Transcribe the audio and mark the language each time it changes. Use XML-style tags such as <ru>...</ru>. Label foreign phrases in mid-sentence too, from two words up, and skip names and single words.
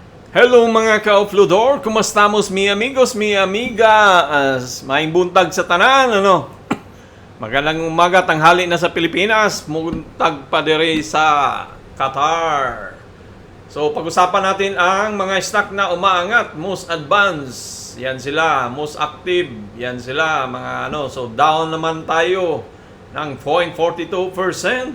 <tl>Hello mga ka-offloador,</tl> <es>kumastamos mi amigos, mi amiga,</es> <ceb>maing buntag sa tanan, ano?</ceb> <tl>Magandang umaga, tanghali na sa Pilipinas,</tl> <ceb>buntag pa dire sa Qatar.</ceb> <tl>So pag-usapan natin ang mga stock na umaangat,</tl> <en>most advanced,</en> <tl>yan sila,</tl> <en>most active,</en> <tl>yan sila, mga ano, so down naman tayo ng 0.42%.</tl>